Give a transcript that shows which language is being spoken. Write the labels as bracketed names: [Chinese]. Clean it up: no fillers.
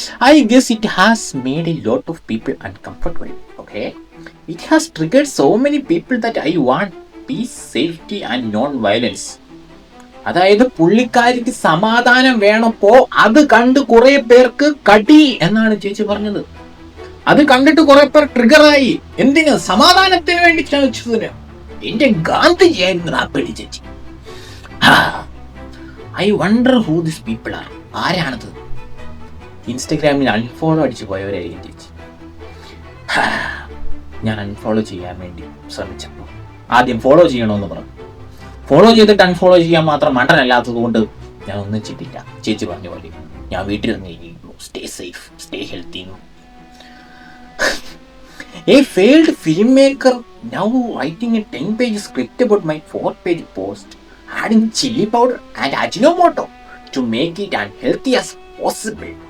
[English] I guess it has made a lot of people uncomfortable. Okay, it has triggered so many people that I want peace, safety and non-violence. [Malayalam] അതായത് പുള്ളിക്കാരിക്ക് സമാധാനം വേണപ്പോ അത് കണ്ട് കുറെ പേർക്ക് കടി എന്നാണ് ചേച്ചി പറഞ്ഞത്. അത് കണ്ടിട്ട് കുറെ പേർ ട്രിഗറായി. എന്തിന്? സമാധാനത്തിന് വേണ്ടി ശ്രമിച്ചതിന്. എന്റെ ഗാന്ധിജി ആയിരുന്നു ആ പേടി ചേച്ചി. [English] I wonder who this people are. [Malayalam] ആരാണത്? ഇൻസ്റ്റഗ്രാമിൽ അൺഫോളോ അടിച്ചു പോയവരായിരിക്കും ചേച്ചി. ഞാൻ അൺഫോളോ ചെയ്യാൻ വേണ്ടി ശ്രമിച്ചപ്പോൾ ആദ്യം ഫോളോ ചെയ്യണമെന്ന് പറഞ്ഞു. ഫോളോ ചെയ്തിട്ട് അൺഫോളോ ചെയ്യാൻ മാത്രം മണ്ടനല്ലാത്തത് കൊണ്ട് ഞാൻ ഒന്നും ചെയ്തില്ല. ചേച്ചി പറഞ്ഞ പോലെ ഞാൻ വീട്ടിൽ നിന്ന് stay safe, stay healthy. [English] A failed filmmaker now writing a 10-page script about my 4-page post, adding chili powder and Ajinomoto to make it unhealthy as possible.